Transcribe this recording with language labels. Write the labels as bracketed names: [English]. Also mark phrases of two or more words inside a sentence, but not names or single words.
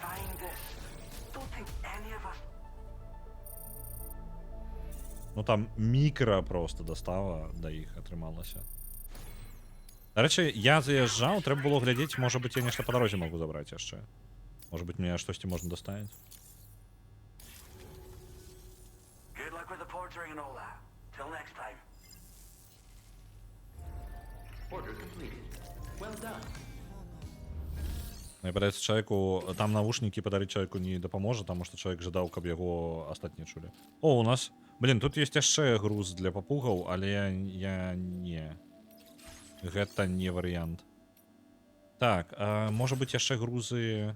[Belarusian] Ну там мікра просто дастава да іх атрымалася. Дарэчы, я заязджаў, трэба было глядзець, можа быць, я нешта па дарозе магу забраць яшчэ. Можа быць, мне штосьці можна даставіць. [English] And all that. Till next time. Order completed. Well done. [Belarusian] Мне падаецца, чалавеку там навушнікі падарыць чалавеку не дапаможа, таму што чалавек жадаў, каб яго астатнія чулі. О, у нас, блин, тут ёсць яшчэ груз для папугаў, але я не. Гэта не варыянт. Так, можа быць яшчэ грузы.